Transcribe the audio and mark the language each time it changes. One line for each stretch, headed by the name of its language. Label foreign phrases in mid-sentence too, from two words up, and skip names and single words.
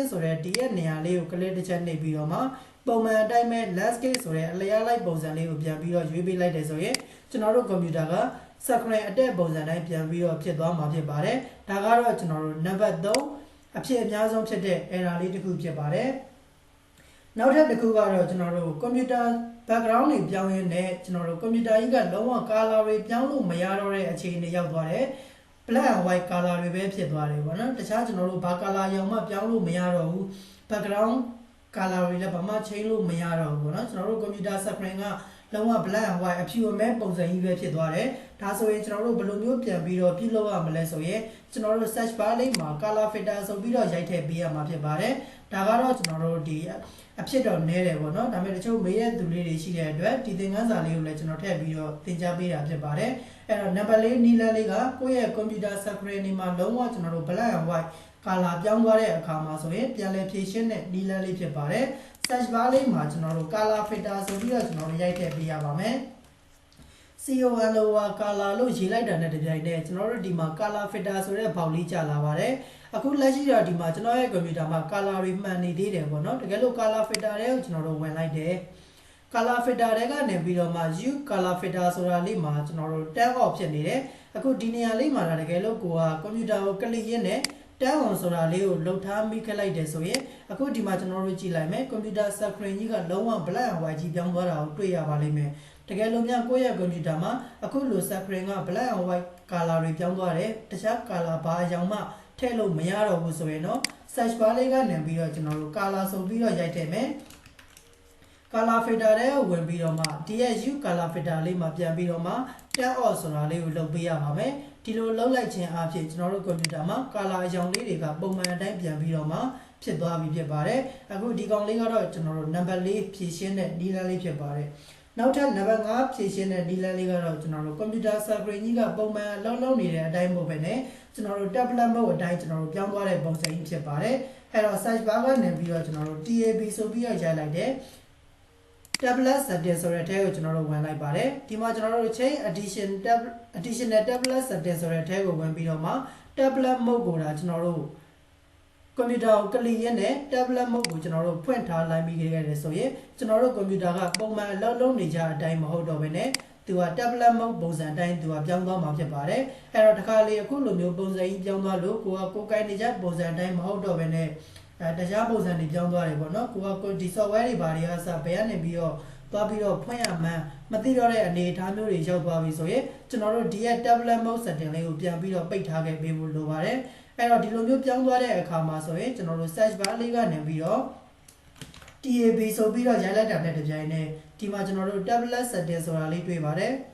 Burmese: ဆိုတဲ့ဒီရဲ့နေရာလေးကို click တစ်ချက်နှိပ်ပြီးတော့မှပုံမှန်အတိုင်းပဲ landscape ဆိုတဲ့အလျားလိုက်ပုံစံလေးကိုပြန်ပြီးတော့ရွေးပေးလိုက်တယ်ဆိုရင်ကျွန်တော်တို့ကွန်ပျူတာက screen အတက်ပုံစံတိုင်းပြန်ပြီးတော့ဖြစ်သွားမှာဖြစ်ပါတယ်။ဒါကတော့ကျွန်တော်တို့နံပါတ်3အဖြစ်အများဆုံးဖြစ်တဲ့ error လေးတစ်ခုဖြစ်ပါတယ်။နောက်ထပ် တစ်ခုကတော့ကျွန်တော်တို့ကွန်ပျူတာ background တွေပြောင်းရင်းနဲ့ကျွန်တော်တို့ကွန်ပျူတာကြီးကလုံးဝ color တွေပြောင်းလို့မရတော့တဲ့အခြေအနေရောက်သွားတယ်။
English: black and white
Burmese: color တွေပဲဖြစ်သွားတယ်ပေါ့နော်။တခြားကျွန်တော်တို့ဘာ color ရော င်မှပြောင်းလို့မရတော့ဘူး။
English: background color
Burmese: တွေလည်းဘာမှ change လို့မရတော့ဘူးပေါ့နော်။ကျွန်တော်တို့ကွန်ပျူတာ screen ကလုံးဝ
English: black and white
Burmese: အဖြူအမဲပုံစံကြီးပဲဖြစ်သွားတယ် ။ဒါဆိုရင်ကျွန်တော်တို့ဘယ်လိုမျိုးပြန်ပြီးတော့ပြုလုပ်ရမလဲဆိုရင်ကျွန်တော်တို့
English: search bar
Burmese: လေးမှာ
English: color filter
Burmese: ဆိုပြီးတော့ရိုက်ထည့်ပေးရမှာဖြစ်ပါတယ်။ဒါကတော့ကျွန်တော်တို့ဒီအဖြစ်တော့နည်းတယ်ပေါ့နော်။ဒါပေမဲ့တချို့မေးတဲ့သူလေးတွေရှိတဲ့အတွက်ဒီသင်ခန်းစာလေးကိုလည်းကျွန်တော်ထည့်ပြီးတော့သင်ကြားပေးတာဖြစ်ပါတယ်။အဲ့တော့ number 4နီလန်လေးကကိုယ့်ရဲ့
English: computer screen
Burmese: ဒီမှာလုံးဝကျွန်တော်တို့
English: black and white color
Burmese: ပြောင်းသွားတဲ့အခါမှာဆိုရင်ပြန်လည်ဖြည့်ရှင်းတဲ့နီလန်လေးဖြစ်ပါတယ်။
English: search bar
Burmese: လေးမှာကျွန်တော်တို့
English: color filter
Burmese: ဆိုပြီးတော့ကျွန်တော်တို့ရိုက်ထည့်ပေးရပါမယ်။
English: COLOA color
Burmese: လို့ရေးလိုက်တာနဲ့တပြိုင်တည်းကျွန်တော်တို့ဒီမှာ
English: color filter
Burmese: ဆိုတဲ့ဘောက်လေးကြာလာပါတယ်အခုလက်ရှိတော့ဒီမှာကျွန်တော်ရဲ့ကွန်ပျူတာမှာ color တွေမှန်နေသေးတယ်ပေါ့နော်တကယ်လို့
English: color filter
Burmese: တွေကိုကျွန်တော်တို့ဝင်လိုက်တယ် color filter တွေကနေပြီးတော့မှ
English: use color filter
Burmese: ဆိုတာလေးမှာကျွန်တော်တို့
English: turn off
Burmese: ဖြစ်နေတယ်အခုဒီနေရာလေးမှာတကယ်လို့ကိုကကွန်ပျူတာကိုကလစ်ရင်းနဲ့
English: turn on
Burmese: ဆိုတာလေးကိုလှုပ်ထားမိခဲ့လိုက်တယ်ဆိုရင်အခုဒီမှာကျွန်တော်တို့ကြည့်လိုက်မယ်ကွန်ပျူတာ screen ကြီးကလုံးဝ
English: black and white
Burmese: ကြီးပြောင်းသွားတာကိုတွေ့ရပါလိမ့်မယ်တ ကယ်လို့များကိုယ့်ရဲ့ကွန်ပျူတာမှာအခုလို screen က
English: black and white color
Burmese: တွေပြောင်းသွားတယ်တခြား color ဘာအကြောင်းမှထည့်လို့မရတော့ဘူးဆိုရင်တော့
English: search bar
Burmese: လေးကနေပြီးတော့ကျွန်တော်တို့ color ဆိုပြီးတော့ရိုက်ထည့်မယ်
English: color filter
Burmese: တွေကိုဝင်ပြီးတော့မှ
English: DSU color filter
Burmese: လေးမှာပြန်ပြီးတော့မှ
English: turn off
Burmese: ဆိုတာလေးကိုလုပ်ပေးရပါမယ်ဒီလိုလုပ်လိုက်ခြင်းအပြင်ကျွန်တော်တို့ကွန်ပျူတာမှာ color အကြောင်းလေးတွေကပုံမှန်အတိုင်းပြန် ပြီးတော့မှဖြစ်သွားပြီဖြစ်ပါတယ်အခုဒီကောင်လေးကတော့ကျွန်တော်တို့ number 4ဖြည့်ရှင်းတဲ့ဒီလမ်းလေးဖြစ်ပါတယ်နောက်ထပ် number 5ဖြည့်ရှင်းတဲ့ဒီလမ်းလေးကတော့ကျွန်တော်တို့
English: computer screen
Burmese: ကြီးကပုံမှန်လုံးနေတဲ့အတိုင်းမဟုတ်ပဲねကျွန်တော်တို့
English: tablet mode
Burmese: အတိုင်းကျွန်တော်တို့ပြောင်းသွားတဲ့ပုံစံကြီးဖြစ်ပါတယ်အဲ့တော့ search bar ကနေပြီးတော့ကျွန်တော်တို့ tab ဆိုပြီးတော့ရိုက်လိုက်တယ်
English: tablet setting
Burmese: ဆိုတဲ့ထဲကိုကျွန်တော်တို့ဝင်လိုက်ပါတယ်ဒီမှာကျွန်တော်တို့
English: change additional tablet setting
Burmese: ဆိုတဲ့ထဲကိုဝင်ပြီးတော့မှ
English: tablet mode
Burmese: ကိုဒါကျွန်တော်တို့ကွန်ပျူတာကိုကလစ်ရင်းနဲ့
English: tablet mode
Burmese: ကို ကျွန်တော်တို့ဖွင့်ထားလိုက်ပြီးခဲ့တယ်ဆိုရင်ကျွန်တော်တို့ကွန်ပျူတာကပုံမှန်အလုပ်လုပ်နေကြအတိုင်းမဟုတ်တော့ဘဲနဲ့သူက
English: tablet mode
Burmese: ပုံစံအတိုင်းသူကပြောင်းသွားမှာ ဖြစ်ပါတယ်အဲ့တော့တခါလေအခုလိုမျိုးပုံစံကြီးပြောင်းသွားလို့ကိုကိုင်နေကြပုံစံအတိုင်းမဟုတ်တော့ဘဲနဲ့တရားပုံစံတွေပြောင်းသွားတယ်ပေါ့နော်ကိုဒီ software တွေဘာတွေကစဘယ်ကနေပြီးတော့သွားပြီးတော့ဖွင့်ရမှန်းမသိတော့တဲ့အနေအထားမျိုးတွေရောက်သွားပြီဆိုရင်ကျွန်တော်တို့ဒီရဲ့
English: tablet mode setting
Burmese: လေးကိုပြန်ပြီးတော့ပိတ်ထားခဲ့ပေးဖို့လိုပါတယ်အဲ့တော့ဒီလိုမျိုးပြောင်းသွားတဲ့အခါမှာဆိုရင်ကျွန်တော်တို့
English: search bar
Burmese: လေးကနေပြီးတော့ tab ဆိုပြီးတော့ရိုက်လိုက်တာနဲ့တပြိုင်နက်ဒီမှာကျွန်တော်တို့
English: tablet setting
Burmese: ဆိုတာလေးတွေ့ပါတယ်